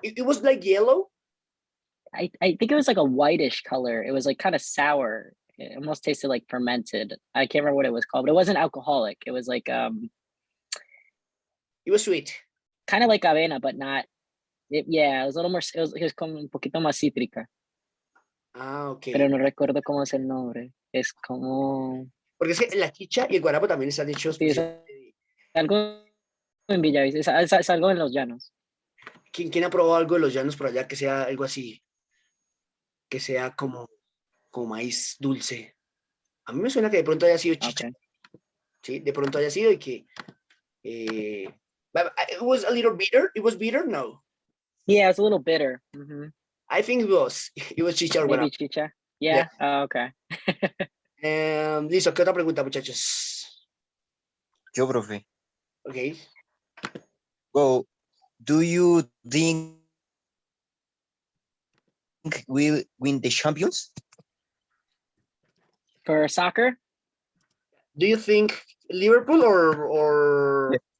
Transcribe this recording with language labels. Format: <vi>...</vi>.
<en>It was like yellow. I think it was like a whitish color. It was like kind of sour. It almost tasted like fermented. I can't remember what it was called, but it wasn't alcoholic. It was like It was sweet. kind of like avena, but not. Yeah, it was a little more. It was</en> <es>como un poquito más cítrica, Ah, ok. pero no recuerdo cómo es el nombre. Es como Porque es que la chicha y el guarapo también están hechos. sí, es algo en Villavicencio. Es algo en los llanos. ¿Quién ha probado algo de los llanos por allá que sea algo así? Que sea como maíz dulce. A mí me suena que de pronto haya sido chicha.</es> <en>Okay.</en> <es>Sí, de pronto haya sido y que</es> <en>but it was a little bitter. It was bitter,</en> <es>no.</es> <en>Yeah, it's a little bitter. Mm-hmm. I think it was chicha or Maybe</en> <es>guarapo.</es> <en>chicha. Yeah. Oh, okay.</en> <es>Listo, ¿qué otra pregunta, muchachos? Yo, profe.</es> <en>Okay. Well, do you think we'll win the champions? For soccer, Do you think Liverpool or</en>